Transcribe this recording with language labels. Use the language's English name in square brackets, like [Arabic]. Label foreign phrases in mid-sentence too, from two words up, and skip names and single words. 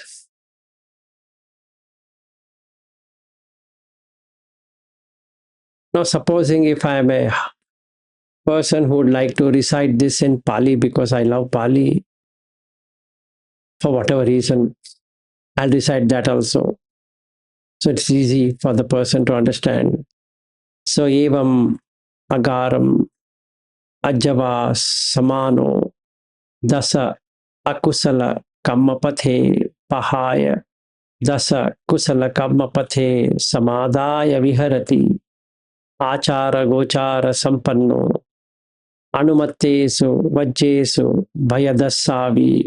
[English] Now, supposing if I am a person who would like to recite this in Pali because I love Pali, for whatever reason, I'll recite that also. So it's easy for the person to understand. So, [Pali] evam agaram ajava samano Dasa akusala kammapathe pahaya. Dasa kusala kammapathe samadaya viharati. Achara gochara sampanno. Anumattesu vajjesu bhayadasavi.